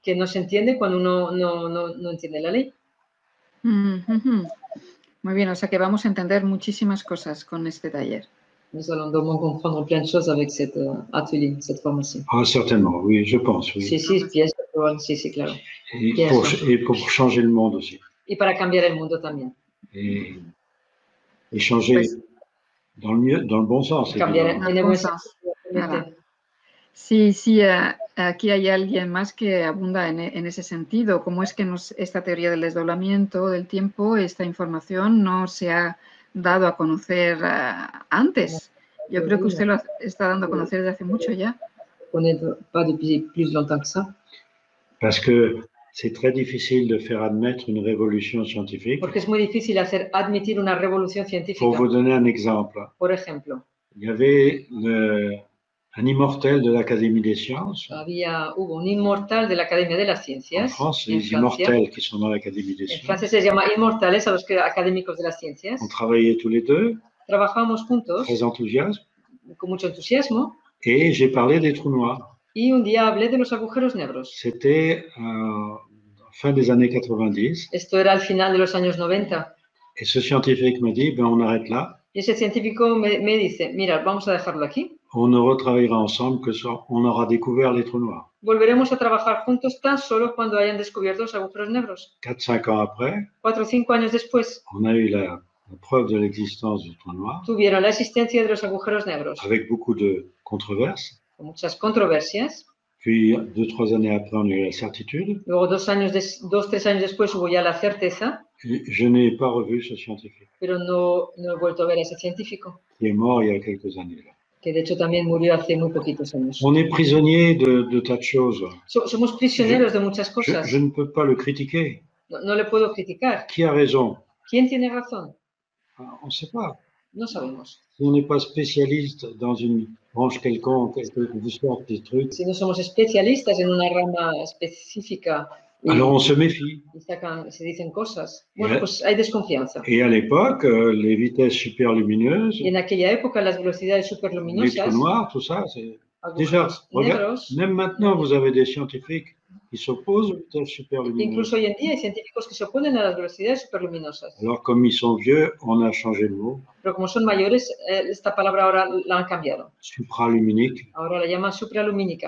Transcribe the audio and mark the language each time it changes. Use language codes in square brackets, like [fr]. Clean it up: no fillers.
[es] que no se entiende cuando uno no entiende la ley. Muy bien, o sea que vamos a entender muchísimas cosas con este taller. [fr] Nous allons donc comprendre plein de choses avec cet atelier, cette formation. Ah, certainement, oui, je pense, oui. [es] Sí, pienso, sí, claro. [fr] Et pour changer le monde aussi. [es] Y para cambiar el mundo también. [fr] Et changer dans le bon sens. [es] Cambiar en el buen [fr] sens. [es] Sí, aquí hay alguien más que abunda en ese sentido. ¿Cómo es que esta teoría del desdoblamiento del tiempo, esta información no se ha dado a conocer antes? Yo creo que usted lo está dando a conocer desde hace mucho ya. [fr] Pas depuis plus longtemps que ça. Parce que c'est très difficile de faire admettre une révolution scientifique. [es] Porque es muy difícil hacer admitir una revolución científica. [fr] Pour vous donner un exemple. [es] Por ejemplo. [fr] Il y avait un immortel de l'Académie des sciences. [es] Hubo un inmortal de la Academia de las Ciencias. [fr] En France, les immortels qui sont dans l'Académie des sciences. [es] En Francia se llama inmortales a los académicos de las ciencias. [fr] On travaillait tous les deux. [es] Trabajamos juntos. [fr] Très enthousiasme. [es] Con mucho entusiasmo. [fr] Et j'ai parlé des trous noirs. [es] Y un día hablé de los agujeros negros. [fr] C'était fin des années 90. [es] Esto era al final de los años 90. [fr] Et ce scientifique me dit, on arrête là. [es] Y ese científico me dice, mira, vamos a dejarlo aquí. [fr] On ne retravaillera ensemble que on aura découvert les trous noirs. [es] Volveremos a trabajar juntos tan solo cuando hayan descubierto los agujeros negros. [fr] 4-5 ans après, [es] 4 o 5 años después, [fr] on a eu la preuve de l'existence du trou noir. [es] Tuvieron la existencia de los agujeros negros. [fr] Avec beaucoup de controverses. [es] Con muchas controversias. [fr] Puis 2-3 années après, on a eu la certitude. [es] Luego 2-3 años después hubo ya la certeza. [fr] Je n'ai pas revu ce scientifique. [es] Pero no he vuelto a ver a ese científico. [fr] Qui est mort il y a quelques années. Là. [es] Que de hecho también murió hace muy poquitos años. [fr] On est prisonnier de tas de choses. [es] Somos prisioneros de muchas cosas. [fr] Je ne peux pas le critiquer. [es] No le puedo criticar. [fr] Qui a raison? [es] ¿Quién tiene razón? [fr] On ne sait pas. [es] No sabemos. [fr] Si on n'est pas spécialiste dans une branche quelconque, vous sortez des trucs. [es] Si no somos especialistas en una rama específica. [fr] Alors on se méfie. [es] Se dicen cosas. Bueno, pues hay desconfianza. [fr] Et à l'époque, les vitesses superlumineuses, [es] y en aquella época las velocidades superluminosas, [fr] les trous noirs, tout ça, c'est déjà. Regarde, même maintenant, vous avez des scientifiques qui s'opposent aux vitesses superlumineuses. [es] Incluso hoy en día hay científicos que se oponen a las velocidades superluminosas. [fr] Alors comme ils sont vieux, on a changé le mot. [es] Pero como son mayores, esta palabra ahora la han cambiado. [fr] Supraluminique. [es] Ahora la llaman supralumínica.